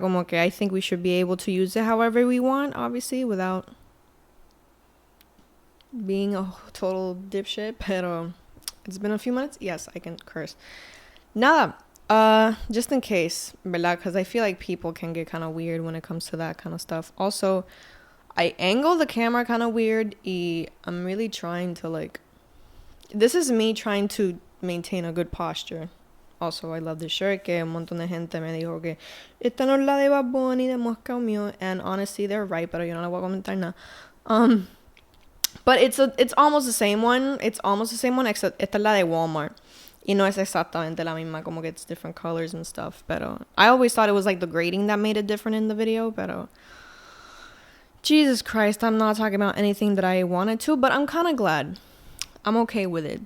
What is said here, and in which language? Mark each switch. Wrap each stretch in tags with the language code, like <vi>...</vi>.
<en>Como que I think we should be able to use it however we want, obviously, without being a total dipshit. Pero it's been a few minutes. Yes, I can curse. Nada. Just in case, ¿verdad? Because I feel like people can get kind of weird when it comes to that kind of stuff. Also, I angle the camera kind of weird. I'm really trying to like. This is me trying to maintain a good posture. Also, I love this shirt.</en> <es>Que un montón de gente me dijo que esta no es la de Bad Bunny de Moscow mío.</es> <en>And honestly, they're right, pero yo no le voy a comentar nada. But it's almost the same one. It's almost the same one, except esta es la de Walmart. Y no es exactamente la misma, como que it's different colors and stuff. Pero I always thought it was like the grading that made it different in the video. Pero Jesus Christ, I'm not talking about anything that I wanted to, but I'm kind of glad. I'm okay with it.</en>